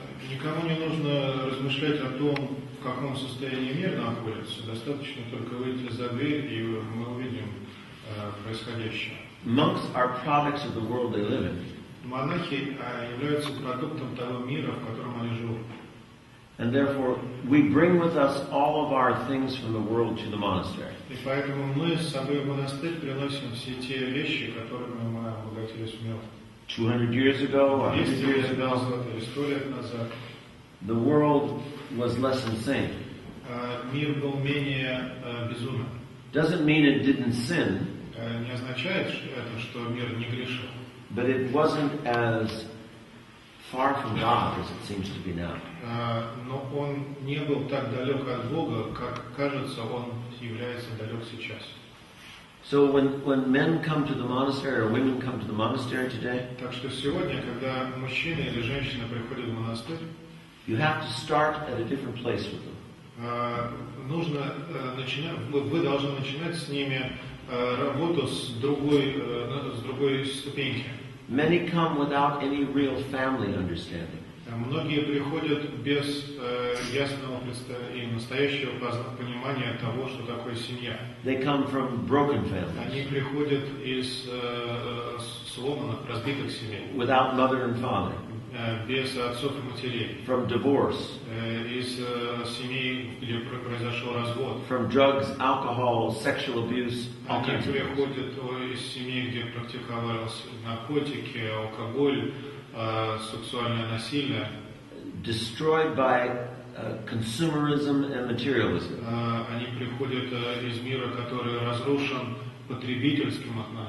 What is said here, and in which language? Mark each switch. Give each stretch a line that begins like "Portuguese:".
Russian: Никому не нужно размышлять о том, в каком состоянии мир находится. Достаточно только выйти за дверь, и мы увидим происходящее.
English: Monks are products of the world they live in.
Russian: Монахи являются продуктом того мира, в котором они живут.
English: And therefore, we bring with us all of our things from the world to the monastery.
Russian: И поэтому мы с собой в монастырь приносим все те вещи, которыми мы обогатились в мир.
English: 200 years ago, 100 years ago,
Russian: или 100 лет назад,
English: the world was less insane.
Russian: Мир был менее безумен.
English: Doesn't mean it didn't sin,
Russian: Не означает это, что мир не грешил.
English: but it wasn't as far from God as it seems to be now.
Russian: Но он не был так далек от Бога, как кажется, он является далек сейчас.
English: So when men come to the monastery or women come to the monastery today,
Russian: Так что сегодня, когда мужчина или женщина приходят в монастырь,
English: you have to start at a different place with them.
Russian: нужно начинать, вы должны начинать с ними работу с другой ступеньки.
English: Many come without any real family understanding.
Russian: Многие приходят без ясного и настоящего понимания того, что такое семья.
English: They come from broken families.
Russian: Они приходят из сломанных, разбитых семей,
English: without mother and father,
Russian: без отцов и матерей,
English: from divorce,
Russian: из семей, где произошел развод.
English: from drugs, alcohol, sexual abuse, all
Russian: Они
English: kinds of things.
Russian: приходят из семей, где практиковались наркотики, алкоголь, сексуальное насилие.
English: Destroyed by consumerism and materialism.
Russian: Они приходят из мира, который разрушен потребительством,